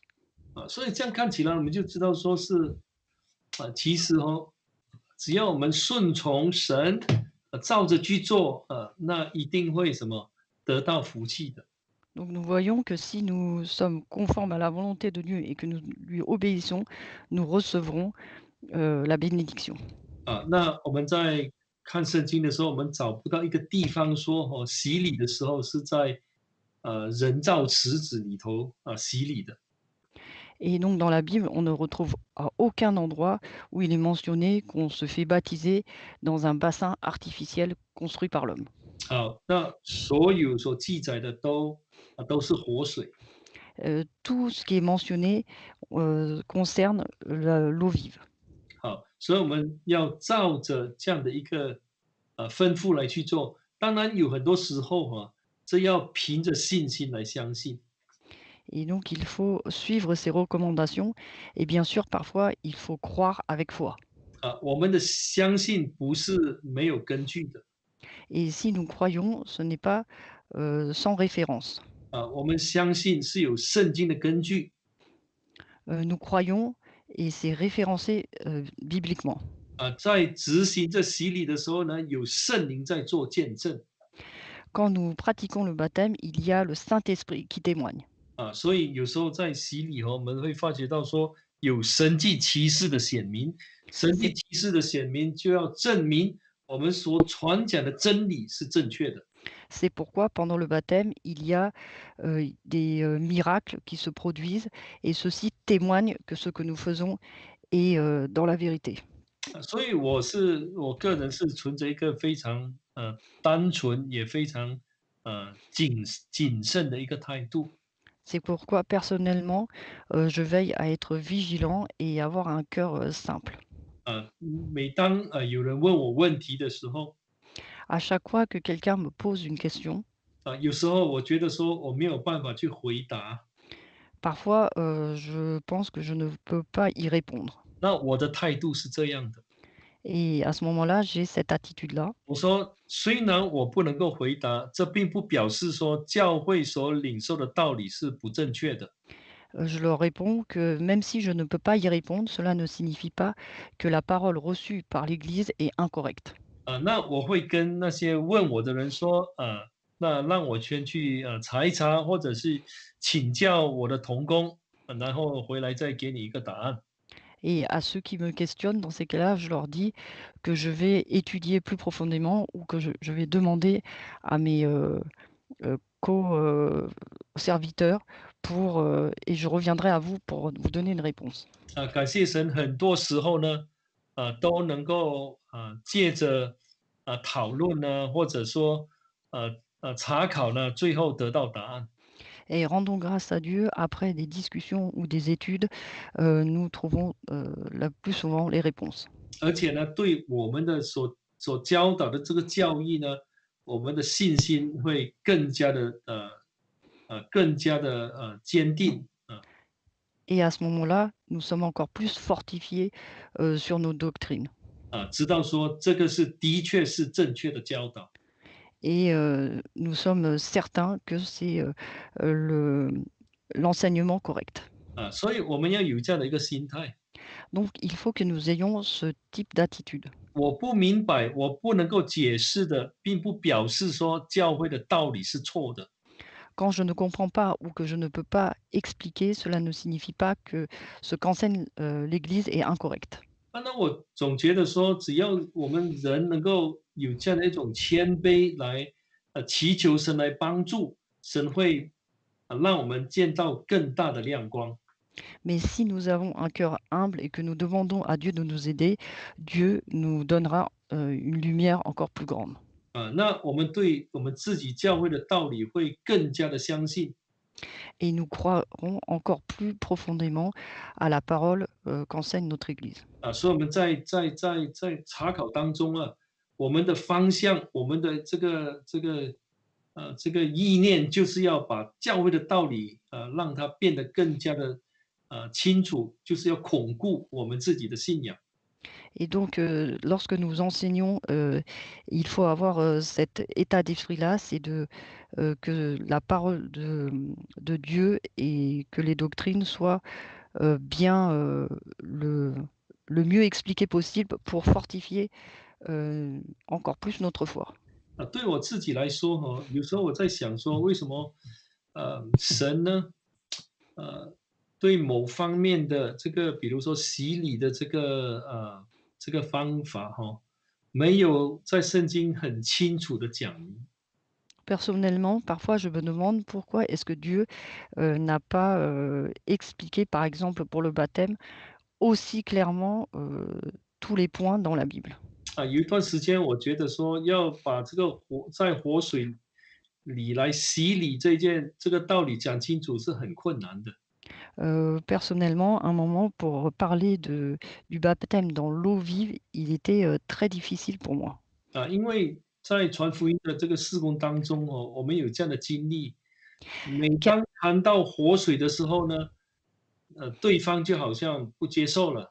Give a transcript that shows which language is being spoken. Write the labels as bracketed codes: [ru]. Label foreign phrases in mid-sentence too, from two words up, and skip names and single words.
[zh] 所以这样看起来，我们就知道说是其实只要我们顺从神，照着去做，那一定会什么得到福气的。 [fr] Donc nous voyons que si nous sommes conformes à la volonté de Dieu et que nous lui obéissons, nous recevrons la bénédiction. [zh] 那我们在看圣经的时候，我们找不到一个地方说洗礼的时候是在人造池子里头洗礼的。 [fr] Et donc dans la Bible, on ne retrouve à aucun endroit où il est mentionné qu'on se fait baptiser dans un bassin artificiel construit par l'homme. [zh] 那所有所记载的都是活水。 [fr] Tout ce qui est mentionné concerne l'eau vive. [zh] 所以我们要照着这样的一个吩咐来去做。当然有很多时候这要凭着信心来相信。 [fr] Et donc il faut suivre ces recommandations. Et bien sûr, parfois, il faut croire avec foi. [zh] 我们的相信不是没有根据的。 [fr] Et si nous croyons, ce n'est pas sans référence. [zh] 我们相信是有圣经的根据。 [fr] Nous croyons et c'est référencé bibliquement. [zh] 在执行这洗礼的时候呢，有圣灵在做见证。 [fr] Quand nous pratiquons le baptême, il y a le Saint-Esprit qui témoigne. [zh] 所以有时候在洗礼我们会发觉到说有神迹奇事的显明，神迹奇事的显明就要证明我们所传讲的真理是正确的。 [fr] C'est pourquoi pendant le baptême, il y a des miracles qui se produisent et ceux-ci témoignent que ce que nous faisons est dans la vérité. [zh] 所以我个人是存着一个非常单纯也非常谨慎的一个态度。 [fr] C'est pourquoi personnellement, je veille à être vigilant et avoir un cœur simple. [zh] 每当有人问我问题的时候， [fr] À chaque fois que quelqu'un me pose une question, [zh] 有时候我觉得说我没有办法去回答， [fr] parfois je pense que je ne peux pas y répondre. [zh] 那我的态度是这样的。 [fr] Et à ce moment-là, j'ai cette attitude-là. [zh] 我说，虽然我不能够回答，这并不表示说教会所领受的道理是不正确的。 [fr] Je leur réponds que même si je ne peux pas y répondre, cela ne signifie pas que la parole reçue par l'Église est incorrecte. [zh] 那我会跟那些问我的人说，那让我先去查一查，或者是请教我的同工，然后回来再给你一个答案。 [fr] Et à ceux qui me questionnent, dans ces cas-là, je leur dis que je vais étudier plus profondément ou que je vais demander à mes co-serviteurs et je reviendrai à vous pour vous donner une réponse. [zh] 感谢神，很多时候呢，都能够借着讨论呢，或者说查考呢，最后得到答案。 [fr] Et rendons grâce à Dieu, après des discussions ou des études, nous trouvons le plus souvent les réponses. [zh] 而且呢，对我们的所教导的这个教义呢，我们的信心会更加的坚定。 [fr] Et à ce moment-là, nous sommes encore plus fortifiés sur nos doctrines. [zh] 知道说这个是的确是正确的教导。 [fr] et nous sommes certains que c'est, le l'enseignement correct. [zh] 所以我们要有这样的一个心态。 [fr] Donc il faut que nous ayons ce type d'attitude. [zh] 我不明白，我不能够解释的，并不表示说教会的道理是错的。 [fr] Quand je ne comprends pas ou que je ne peux pas expliquer, cela ne signifie pas que ce qu'enseigne, l'Église est incorrect. [zh] 那我总觉得说，只要我们人能够有这样的一种谦卑来，祈求神来帮助，神会让我们见到更大的亮光。 [fr] Mais si nous avons un cœur humble et que nous demandons à Dieu de nous aider, Dieu nous donnera, une lumière encore plus grande. [zh] 那我们对我们自己教会的道理会更加的相信。 [fr] Et nous croirons encore plus profondément à la parole, qu'enseigne notre Église. [zh] 所以我们在查考当中我们的方向，我们的这个意念，就是要把教会的道理让它变得更加的清楚，就是要巩固我们自己的信仰。 [fr] Et donc, lorsque nous enseignons, il faut avoir, cet état d'esprit-là, c'est que la parole de Dieu et que les doctrines soient, bien, le mieux expliquées possible pour fortifier, encore plus notre foi. [zh] 对我自己来说有时候我在想说，为什么神呢，对某方面的这个，比如说洗礼的这个方法没有在圣经很清楚的讲明。 [fr] Personnellement, parfois, je me demande pourquoi est-ce que Dieu, n'a pas, expliqué, par exemple, pour le baptême, aussi clairement, tous les points dans la Bible. [zh] 有一段时间，我觉得说要把这个在活水里来洗礼这个道理讲清楚是很困难的。 [fr] Personnellement, un moment pour parler du baptême dans l'eau vive, il était, très difficile pour moi. [zh] 因为在传福音的这个事工当中我们有这样的经历，每 [fr] Car [zh] 当谈到活水的时候呢，对方就好像不接受了。